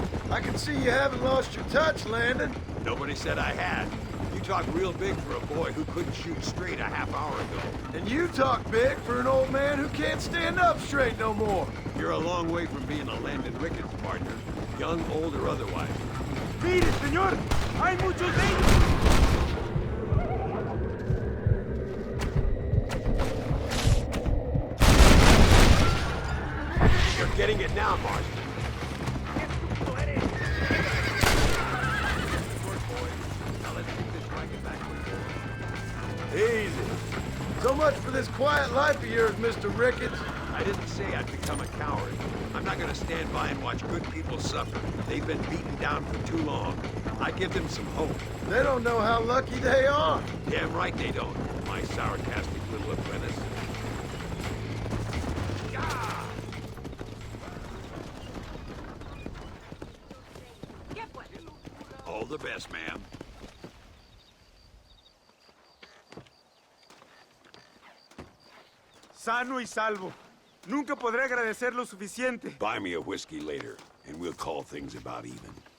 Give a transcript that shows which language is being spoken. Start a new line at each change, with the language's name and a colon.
English: I can see you haven't lost your touch, Landon. Nobody said I had. You talk real big for a boy who couldn't shoot straight a half hour ago. And you talk big for an old man who can't stand up straight no more. You're a long way from being a Landon Ricketts partner, young, old, or otherwise.
Spanish: Mire, señor, hay muchos de ellos.
English: You're getting it now, Marston. Now let's get this wagon back to the Easy. So much for this quiet life of yours, Mr. Ricketts. I didn't say I'd become a coward. I'm not gonna stand by and watch good people suffer. They've been beaten down for too long. I give them some hope. They don't know how lucky they are. Damn right they don't, my sarcastic little apprentice. All the best, ma'am.
Spanish: sano y salvo. Nunca podré agradecer lo suficiente.
English: Buy me a whiskey later, and we'll call things about even.